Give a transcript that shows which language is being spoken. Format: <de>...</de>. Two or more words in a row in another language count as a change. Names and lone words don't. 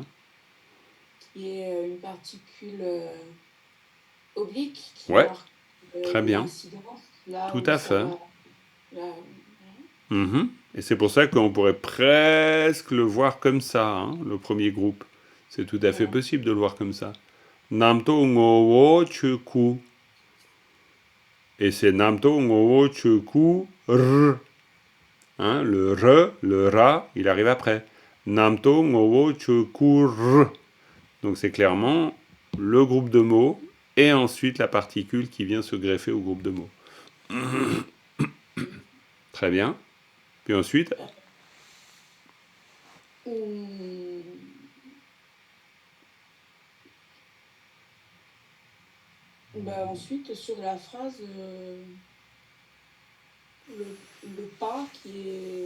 <fr>Qui est une particule oblique qui Ouais, marque très bien. l'incidence. Là Tout où à ça fait. va. Là, Et c'est pour ça qu'on pourrait presque le voir comme ça, hein, le premier groupe. C'est tout à fait possible de le voir comme ça. Namto ngowo chuku. Et c'est Namto ngowo chuku r. Hein, le r, le ra, il arrive après. Namto ngowo chuku r. Donc c'est clairement le groupe de mots et ensuite la particule qui vient se greffer au groupe de mots. Très bien. Puis ensuite, ensuite, sur la phrase, le pas qui est</fr>